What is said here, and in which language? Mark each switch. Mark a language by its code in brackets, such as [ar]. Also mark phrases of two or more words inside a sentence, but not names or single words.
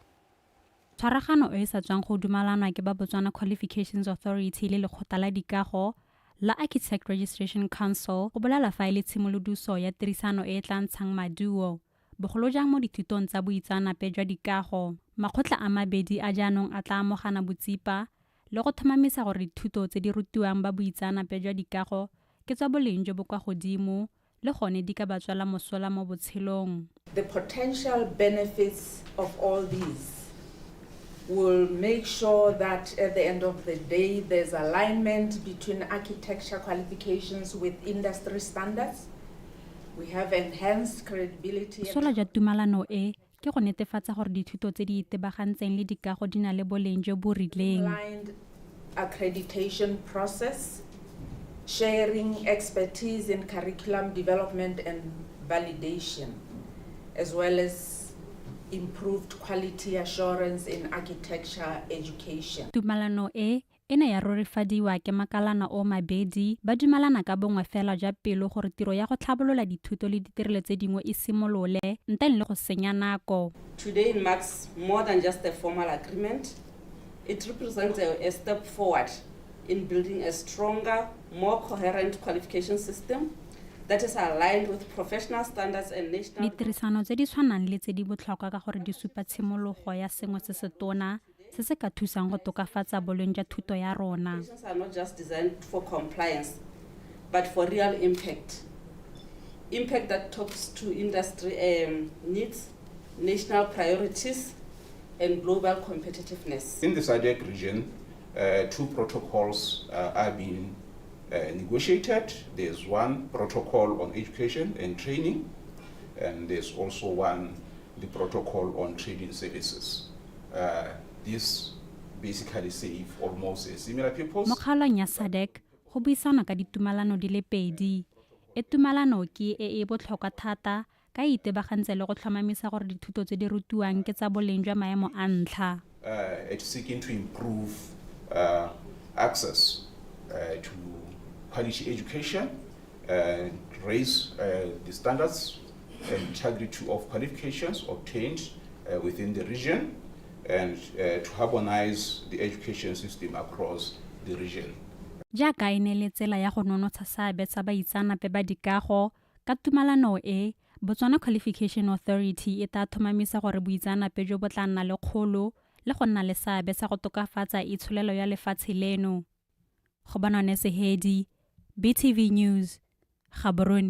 [tn] Tshwaragano e sa tswang go dumalanwa ke ba Botswana Qualifications Authority le lekgotla la dikago la Architect Registration Council go bolela fa ile tshimoloduso ya tirisano e tla ntshang maduo bogolo jang mo dithutong tsa boitseanape jwa dikago. Makgotla a mabedi a jaanong a tla amogana botsipa le go tlhomamisa gore dithuto tse di rutiwang ba boitseanape jwa dikago ke tsa boleng jo bo kwa godimo le gone di ka ba tswela mosola mo botshelong. [en] The potential benefits of all these will make sure that at the end of the day there's alignment between architecture qualifications with industry standards. We have enhanced credibility. [tn] Mosola jwa tumalano e ke go netefatsa gore dithuto tse di itebagantseng le dikago di na le boleng jo bo rileng. [en] Aligned accreditation process, sharing expertise in curriculum development and validation, as well as improved quality assurance in architecture education. [tn] Tumalano e ene ya rorifadiwa ke makalana o mabedi ba dumelana ka bongwe fela jwa pelo gore tiro ya go tlhabolola dithuto le ditirelo tse dingwe e simolole ntle le go senya nako. [en] Today marks more than just a formal agreement. It represents a step forward in building a stronger, more coherent qualification system that is aligned with professional standards and national. [tn] Ditirisano tse di tshwanang le tse di botlhokwa ka gore di supa tshimologo ya sengwe se se tona se se ka thusang go tokafatsa boleng jwa thuto ya rona. [en] Are not just designed for compliance, but for real impact. Impact that talks to industry needs, national priorities, and global competitiveness. In the SADC region, 2 protocols are being negotiated. There's one protocol on education and training, and there's also the protocol on trading services. This basically save almost similar purpose. [tn] Mo kgaolong ya SADC go buisana ka ditumalano di le pedi. E tumalano ke e botlhokwa thata ka itebagantse le go tlhomamisa gore dithuto tse di rutiwang ke tsa boleng jwa maemo a ntlha. [en] It's seeking to improve access to quality education, raise the standards and integrity of qualifications obtained within the region, and to harmonize the education system across the region. [tn] Jaaka e ne le tsela ya go nonotsha seabe sa baitsanape ba dikago ka tumalano e, Botswana Qualification Authority e tla tlhomamisa gore boitsanape jo bo tla nna le kgolo le go nna le seabe sa go tokafatsa itsholelo ya lefatshe leno. Go bona Nesehedi, BTV News, Gaborone.